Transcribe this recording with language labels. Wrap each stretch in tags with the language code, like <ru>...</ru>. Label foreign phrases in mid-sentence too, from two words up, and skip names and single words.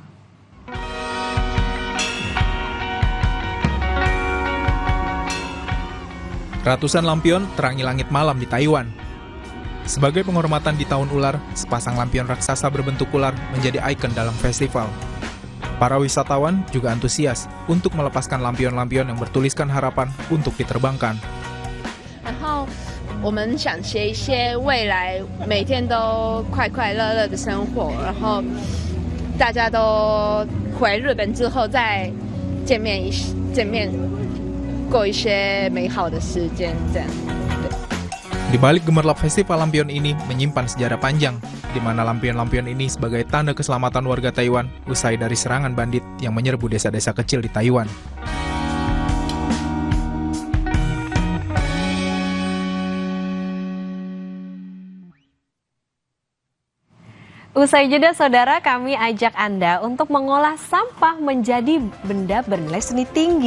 <id>Ratusan lampion terangi langit malam di Taiwan. Sebagai penghormatan di Tahun Ular, sepasang lampion raksasa berbentuk ular menjadi ikon dalam festival. Para wisatawan juga antusias untuk melepaskan lampion-lampion yang bertuliskan harapan untuk diterbangkan.</id> <zh>然后我们想写一些未来每天都快快乐乐的生活，然后大家都回日本之后再见面过一些美好的时间这样。</zh> <id>Di balik gemerlap festival lampion ini menyimpan sejarah panjang, di mana lampion-lampion ini sebagai tanda keselamatan warga Taiwan usai dari serangan bandit yang menyerbu desa-desa kecil di Taiwan. Usai jeda, Saudara, kami ajak Anda untuk mengolah sampah menjadi benda bernilai seni tinggi.</id>